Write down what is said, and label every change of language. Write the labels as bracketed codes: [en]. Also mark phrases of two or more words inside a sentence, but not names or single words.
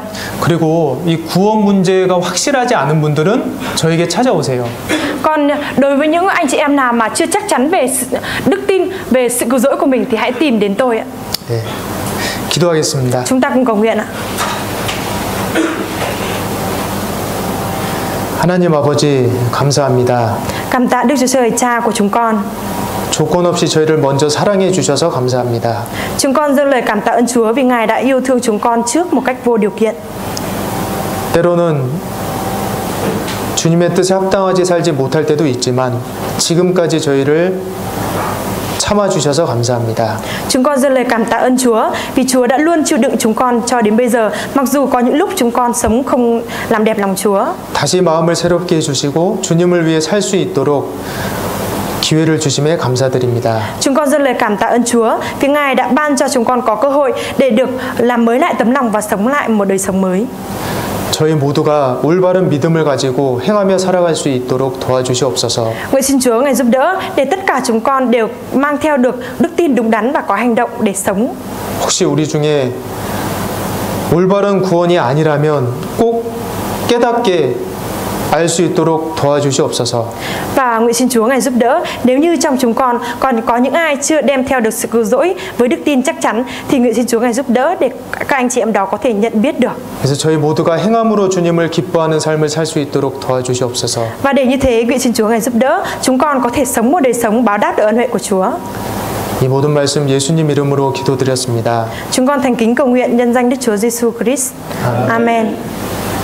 [ko] 그리고 이 구원 문제가 확실하지 않은 분들은 저에게 찾아오세요. [vi] Còn đối với những anh chị em nào mà chưa chắc chắn về đức tin, về sự cứu rỗi của mình thì hãy tìm đến tôi ạ. [ko] 네, 기도하겠습니다. [vi] Chúng ta cùng cầu nguyện ạ. [ko] 하나님 아버지 감사합니다. [vi] Cảm tạ Đức Chúa Trời Cha của chúng con. [ko] 조건 없이 저희를 먼저 사랑해 주셔서 감사합니다. [vi] Chúng con dâng lời cảm tạ ơn Chúa vì Ngài đã yêu thương chúng con trước một cách vô điều kiện. [ko] 때로는 주님의 뜻에 합당하지 살지 못할 때도 있지만 지금까지 저희를 참아주셔서 감사합니다. [vi] Chúng con dâng lời cảm tạ ơn Chúa vì Chúa đã luôn chịu đựng chúng con cho đến bây giờ, mặc dù có những lúc chúng con sống không làm đẹp lòng Chúa. [ko] 다시 마음을 새롭게 해주시고 주님을 위해 살 수 있도록 기회를 주심에 감사드립니다. [vi] Chúng con dâng lời cảm tạ ơn Chúa vì Ngài đã ban cho chúng con có cơ hội để được làm mới lại tấm lòng và sống lại một đời sống mới. [ko] 저희 모두가 올바른 믿음을 가지고 행하며 살아갈 수 있도록 도와주시옵소서. [vi] Nguyện xin Chúa Ngài giúp đỡ để tất cả chúng con đều mang theo được đức tin đúng đắn và có hành động để sống. [ko] 혹시 우리 중에 올바른 구원이 아니라면 꼭 깨닫게 알 수 있도록 도와주시옵소서. [vi] Và nguyện xin Chúa Ngài giúp đỡ, nếu như trong chúng con còn có những ai chưa đem theo được sự cứu rỗi với đức tin chắc chắn thì nguyện xin Chúa Ngài giúp đỡ để các anh chị em đó có thể nhận biết được. [ko] 그래서 저희 모두가 행함으로 주님을 기뻐하는 삶을 살 수 있도록 도와주시옵소서. [vi] Và để như thế, nguyện xin Chúa Ngài giúp đỡ chúng con có thể sống một đời sống báo đáp được ân huệ của Chúa. [ko] 이 모든 말씀 예수님 이름으로 기도드렸습니다. [vi] Chúng con thành kính cầu nguyện nhân danh Đức Chúa Giêsu Christ. Amen.